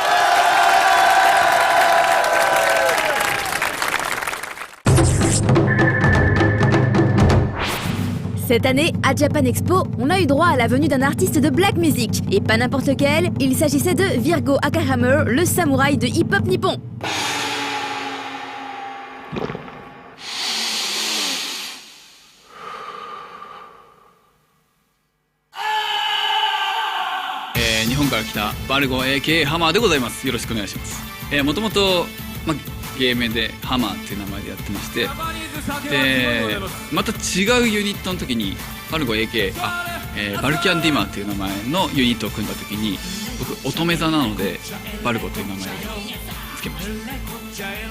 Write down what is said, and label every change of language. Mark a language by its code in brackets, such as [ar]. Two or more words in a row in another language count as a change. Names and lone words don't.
[fr] Cette année, à Japan Expo, on a eu droit à la venue d'un artiste de [en] black music. [fr] Et pas n'importe lequel, il s'agissait de Virgo Akahammer, le samouraï de hip-hop nippon. [ja] Virgo AK ハマーでございます。よろしくお願いします。もともと芸名でハマーっていう名前でやってまして、でまた違うユニットの時にVirgo AK バルキャンディマーっていう名前のユニットを組んだ時に僕乙女座なのでバルゴという名前をつけました。